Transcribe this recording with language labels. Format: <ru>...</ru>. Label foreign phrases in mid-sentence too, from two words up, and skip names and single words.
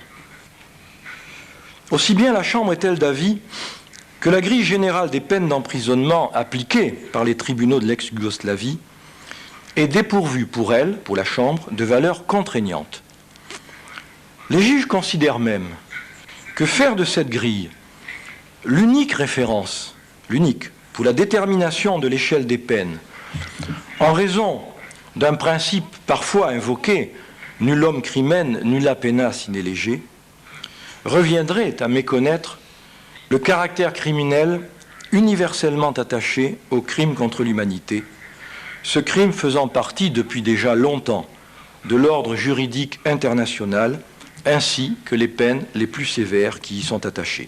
<fr>Aussi bien la Chambre est-elle d'avis que la grille générale des peines d'emprisonnement appliquées par les tribunaux de l'ex-Yougoslavie est dépourvue pour elle, pour la Chambre, de valeur contraignante. Les juges considèrent même que faire de cette grille l'unique référence, l'unique, pour la détermination de l'échelle des peines, en raison d'un principe parfois invoqué,</fr> <la>nullum crimen, nulla pena sine lege,</la> <fr>reviendrait à méconnaître le caractère criminel universellement attaché au crime contre l'humanité, ce crime faisant partie depuis déjà longtemps de l'ordre juridique international, ainsi que les peines les plus sévères qui y sont attachées.</fr>